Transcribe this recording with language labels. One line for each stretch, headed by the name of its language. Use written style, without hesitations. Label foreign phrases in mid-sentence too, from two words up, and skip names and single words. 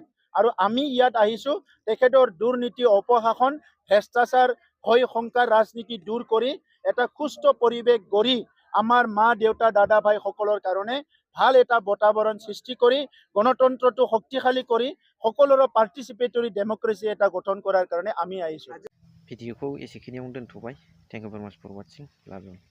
Assamese: আৰু আমি ইয়াত আহিছো তেখেতৰ দুৰ্নীতি, অপশাসন, ভ্ৰষ্টাচাৰ, ভয় শংকাৰ ৰাজনীতি দূৰ কৰি এটা সুস্থ পৰিৱেশ গঢ়ি আমাৰ মা দেউতা দাদা ভাই সকলৰ কাৰণে ভাল এটা বাতাবৰণ সৃষ্টি কৰি গণতন্ত্ৰটো শক্তিশালী কৰি সকলোৰে
English: participatory democracy
Assamese: এটা গঠন কৰাৰ কাৰণে আমি আহিছো।
Bodo: भिडिअखौ एसेखिनियावनो दोनथ'बाय।
English: Thank you very much for watching. love you.